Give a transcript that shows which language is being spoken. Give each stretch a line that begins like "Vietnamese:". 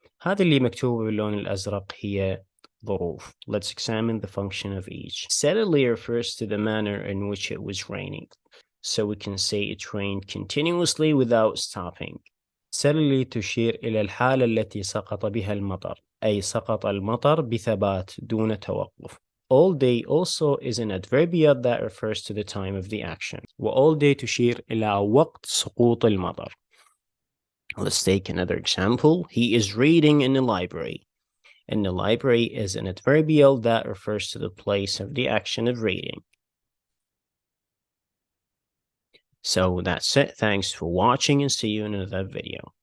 Arabic: هذا اللي مكتوب باللون الأزرق هي ظروف.
English: Let's examine the function of each. Steadily refers to the manner in which it was raining. So we can say it rained continuously without stopping.
Arabic: steadily تشير إلى الحالة التي سقط بها المطر، أي سقط المطر بثبات دون توقف.
English: All day also is an adverbial that refers to the time of the action.
Arabic: وall day تشير إلى وقت سقوط المطر.
English: Let's take another example. He is reading in the library. In the library is an adverbial that refers to the place of the action of reading. So that's it. Thanks for watching and see you in another video.